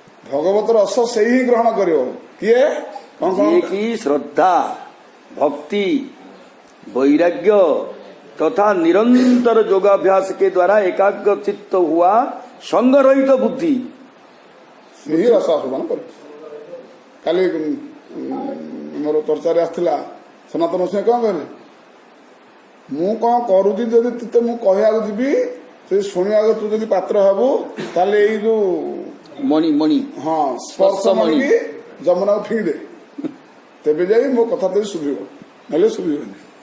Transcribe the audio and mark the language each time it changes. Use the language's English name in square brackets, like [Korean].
[Odia] ଭଗବତ ରସ ସେଇ ହିଁ ଗ୍ରହଣ କରିବ କିଏ କଣ [Hindi] ये की श्रद्धा भक्ति वैराग्य तथा निरंतर योगाभ्यास के द्वारा एकाग्र चित्त हुआ संग रहित बुद्धि [Odia] ସେହି ରସ ଆସ୍ୱାଦନ କରିବ। କାଲି ମୋର ଚର୍ଚ୍ଚାରେ ଆସିଥିଲା ସନାତନ ସିଂହ କଣ କହିଲେ ମୁଁ କଣ କରୁଛି ଯଦି ତତେ ମୁଁ କହିବାକୁ ଯିବି ସେ ଶୁଣିବାକୁ ତୁ ଯଦି ପାତ୍ର ହବୁ ତାହେଲେ ଏଇ ଯୋଉ मणि मणि ହଁ ସ୍ପର୍ଶ ମଣିକି ଯମୁନାକୁ ଫିଙ୍ଗି ଦେ ତେବେ ଯାଇ ମୋ କଥା ତତେ ଶୁଭିବ ନହେଲେ ଶୁଭିବନି।